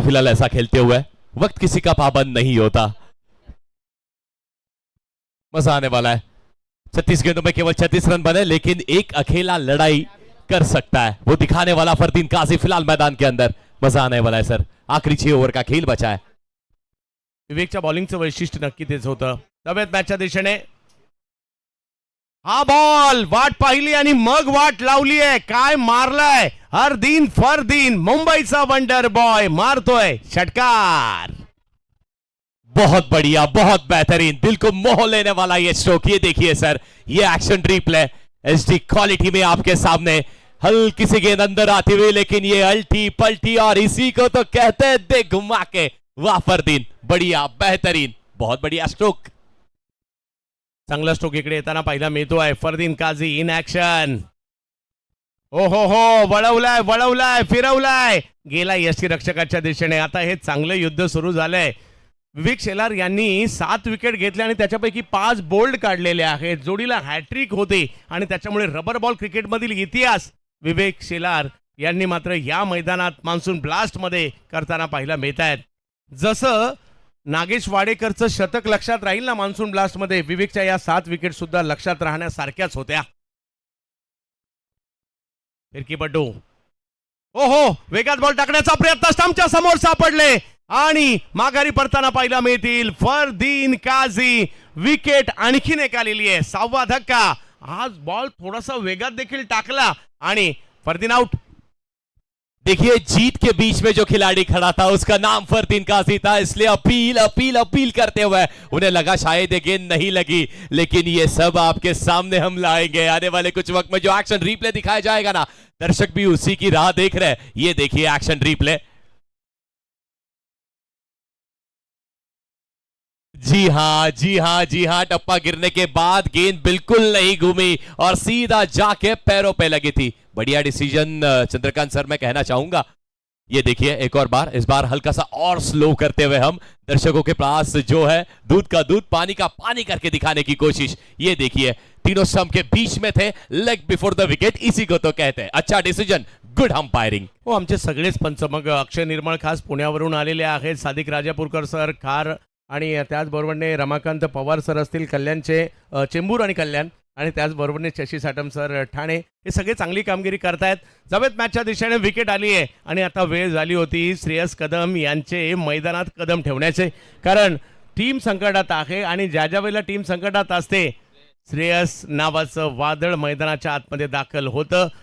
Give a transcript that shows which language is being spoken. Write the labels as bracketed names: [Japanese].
[Hindi] फिलहाल ऐसा खेलते हुए वक्त किसी का पाबंद नहीं होता, मजा आने वाला है. 36 गेंदों में केवल 36 रन बने, लेकिन एक अकेला लड़ाई कर सकता है, वो दिखाने वाला फरदीन काजी फिलहाल मैदान के अंदर. मजा आने वाला है सर. आखिरी 6 ओव्हर का खेल बचा है. [Marathi] विवेकच्या बॉलिंगचं वैशिष्ट्य नक्की तेच होतं. तब्येत मॅचच्या दिशेने हा बॉल वाट पाहिली आणि मग वाट लावली आहे. काय मारलाय हरदीन फरदीन, मुंबईचा वंडर बॉय मारतोय षटकार. [Hindi] बहुत बढ़िया, बहुत बेहतरीन, दिल को मोह लेने वाला ये स्ट्रोक. ये देखिए सर, ये एक्शन रिप्ले एचडी क्वालिटी में आपके सामने. हल्की सी गेंद अंदर आती हुई, लेकिन ये अल्टी पलटी और इसी को तो कहते हैं दे घुमा के. वाह फरदीन, बढ़िया, बेहतरीन, बहुत बढ़िया स्ट्रोक. [Marathi] चांगला स्ट्रोक इकडे येताना पाहिला मिळतोय. Fardeen Kazi in action. ओ हो, वळवलाय वळवलाय फिरवलाय, गेला यष्टीरक्षकाच्या दिशेने. आता हे चांगलं युद्ध सुरू झालंय. विवेक शेलार यांनी 7 विकेट घेतले आणि त्याच्यापैकी 5 बोल्ड काढलेले आहेत. जोडीला हॅट्रिक होते आणि त्याच्यामुळे रबर बॉल क्रिकेटमधील इतिहास विवेक शेलार यांनी मात्र या मैदानात मान्सून ब्लास्ट मध्ये करताना पाहायला मिळत आहेत. जसं नागेश वाडेकरचं शतक लक्षात राहील ना मान्सून ब्लास्ट मध्ये, विवेकच्या या 7 विकेट सुद्धा लक्षात राहण्यासारख्याच होत्या. फिरकीपटू ओहो, वेगात बॉल टाकण्याचा प्रयत्न स्टंपच्या समोर सापडले आणि माघारी परताना पाहायला मिळतील फरदीन काझी. विकेट आणखीन एक आलेली आहे. 6वा धक्का. आज बॉल थोडासा वेगात देखील टाकला आणि फरदीन आउट. [Hindi] देखिए जीत के बीच में जो खिलाड़ी खड़ा था उसका नाम फरदीन काजी था, इसलिए अपील अपील अपील करते हुए उन्हें लगा शायद ये गेंद नहीं लगी, लेकिन ये सब आपके सामने हम लाएंगे आने वाले कुछ वक्त में. जो एक्शन रिप्ले दिखाया जाएगा ना, दर्शक भी उसी की राह देख रहे हैं. ये देखिए एक्शन रिप्ले. जी हाँ जी हाँ जी हाँ, टप्पा गिरने के बाद गेंद बिल्कुल नहीं घूमी और सीधा जाके पैरों पे लगी थी. बढ़िया डिसीजन चंद्रकांत सर, मैं कहना चाहूंगा. ये देखिए एक और बार, इस बार हल्का सा और स्लो करते हुए हम दर्शकों के पास जो है दूध का दूध पानी का पानी करके दिखाने की कोशिश. ये देखिए तीनों स्टंप के बीच में थे, लेग बिफोर द विकेट, इसी को तो कहते हैं अच्छा डिसीजन, गुड अंपायरिंग. [Marathi] हो, आमचे सगळेच पंच मग अक्षय निर्मळ खास पुण्यावरून आलेले आहेत. सादिक राजापूरकर सर, खार आणि त्याचबरोबरने रमाकांत पवार सर असतील कल्याणचे, चेंबूर आणि कल्याण, आणि त्याचबरोबरने शशी साटम सर ठाणे, हे सगळे चांगली कामगिरी करतायत. जवेत मॅचच्या दिशेने विकेट आली आहे आणि आता वेळ झाली होती श्रेयस कदम यांचे मैदानात कदम ठेवण्याचे, कारण टीम संकटात आहे आणि ज्या ज्या वेळेला टीम संकटात असते श्रेयस नावाचं वादळ मैदानाच्या आतमध्ये दाखल होतं.